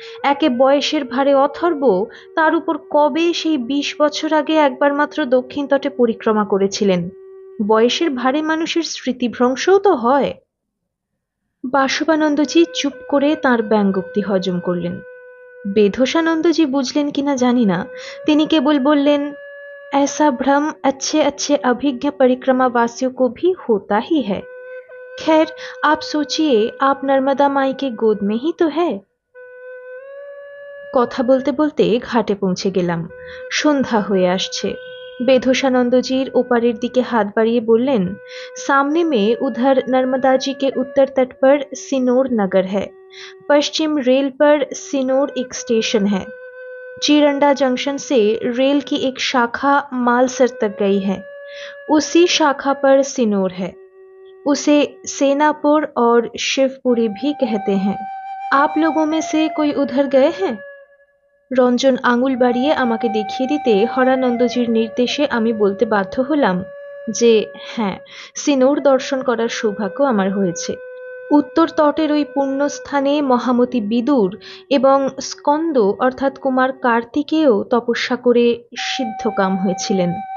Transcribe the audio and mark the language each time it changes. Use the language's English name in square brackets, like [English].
[Bangla] একে বয়সের ভারে অথর্ব, তার উপর কবে সেই 20 বছর আগে একবার মাত্র দক্ষিণ তটে পরিক্রমা করেছিলেন। বয়সের ভারে মানুষের স্মৃতিভ্রংশও তো হয়। বাসবানন্দজি চুপ করে তাঁর ব্যঙ্গোক্তি হজম করলেন। বেধসানন্দজি বুঝলেন কিনা জানি না, তিনি কেবল বললেন, [Hindi] ऐसा भ्रम अच्छे अच्छे अभिज्ञ परिक्रमा वासियों को भी होता ही है। खैर, आप सोचिए, आप नर्मदा माई के गोद में ही तो है। [Bangla] কথা বলতে বলতে ঘাটে পৌঁছে গেলাম। সন্ধ্যা হয়ে আসছে। बेधोशानंदजीर ओपारेर दिके हाथ बाड़िए बोललेन, [Hindi] सामने में उधर नर्मदा जी के उत्तर तट पर सिनोर नगर है। पश्चिम रेल पर सिनोर एक स्टेशन है। चीरंडा जंक्शन से रेल की एक शाखा मालसर तक गई है। उसी शाखा पर सिनोर है। उसे सेनापुर और शिवपुरी भी कहते हैं। आप लोगों में से कोई उधर गए हैं? [Bangla] রঞ্জন আঙুল বাড়িয়ে আমাকে দেখিয়ে দিতে হরানন্দজির নির্দেশে আমি বলতে বাধ্য হলাম যে হ্যাঁ, সিনোর দর্শন করার সৌভাগ্য আমার হয়েছে। উত্তর তটের ওই পুণ্যস্থানে মহামতি বিদুর এবং স্কন্দ অর্থাৎ কুমার কার্তিকেয় তপস্যা করে সিদ্ধকাম হয়েছিলেন।